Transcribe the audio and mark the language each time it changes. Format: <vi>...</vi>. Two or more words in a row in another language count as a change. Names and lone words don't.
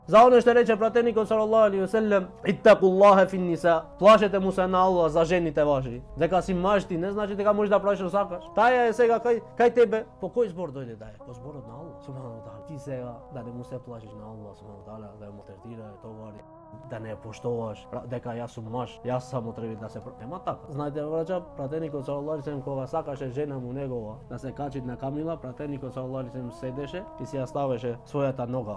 <mk>За оно што рече пратенику</mk> <ar>صلى الله عليه وسلم، اتقوا الله في النساء.</ar> <mk>Плашете му се на Allah за жените ваши. Дека си маж ти не значи дека можеш да правиш што сакаш. Таја е сега кај тебе. По кој збор дојде да е? По зборот на Allah</mk> <ar>سبحانه وتعالى.</ar> <mk>Ти сега да не му се плашиш на Allah</mk> <ar>سبحانه وتعالى,</ar> <mk>да му третира товари, да не поштоваш, дека јас сум маж, јас само треба да се нема така. Знаете, враќа, пратеникот</mk> <ar>صلى الله عليه وسلم</ar> <mk>кога сакаше жена му негова да се качи на камила, пратеникот</mk> <ar>صلى الله عليه وسلم</ar> <mk>седеше и си ја ставеше својата нога.</mk>